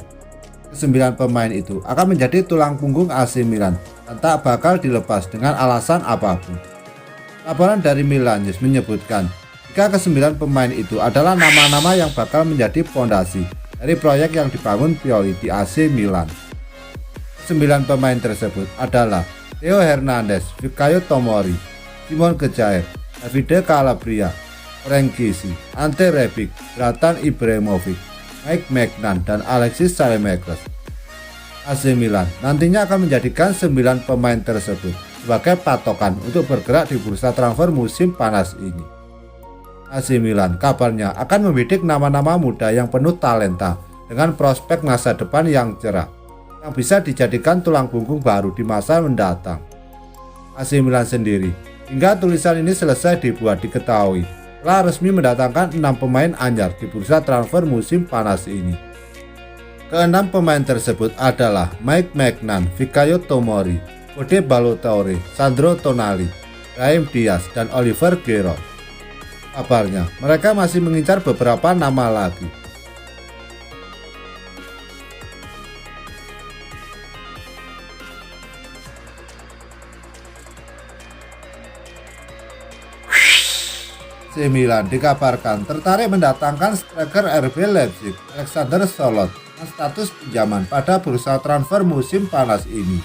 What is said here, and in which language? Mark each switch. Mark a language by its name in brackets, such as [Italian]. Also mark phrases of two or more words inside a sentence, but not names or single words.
[Indonesian] Ke-9 pemain itu akan menjadi tulang punggung AC Milan dan tak bakal dilepas dengan alasan apapun. Laporan dari Milan News menyebutkan jika ke-9 pemain itu adalah nama-nama yang bakal menjadi fondasi dari proyek yang dibangun Pioli di AC Milan. 9 pemain tersebut adalah Theo Hernandez, Fikayo Tomori, Simon Kjaer, Davide Calabria, Frank Kessié, Ante Rebic, Zlatan Ibrahimovic, Mike Maignan, dan Alexis Saelemaekers. AC Milan nantinya akan menjadikan 9 pemain tersebut sebagai patokan untuk bergerak di bursa transfer musim panas ini. AC Milan kabarnya akan membidik nama-nama muda yang penuh talenta dengan prospek masa depan yang cerah, yang bisa dijadikan tulang punggung baru di masa mendatang. AC Milan sendiri, hingga tulisan ini selesai dibuat, diketahui telah resmi mendatangkan 6 pemain anyar di bursa transfer musim panas ini. Ke-6 pemain tersebut adalah Mike Maignan, Fikayo Tomori, Code Ballo-Touré, Sandro Tonali, Brahim Diaz, dan Oliver Giroud. Kabarnya mereka masih mengincar beberapa nama lagi. AC Milan dikabarkan tertarik mendatangkan striker RB Leipzig Alexander Sørloth dengan status pinjaman pada bursa transfer musim panas ini.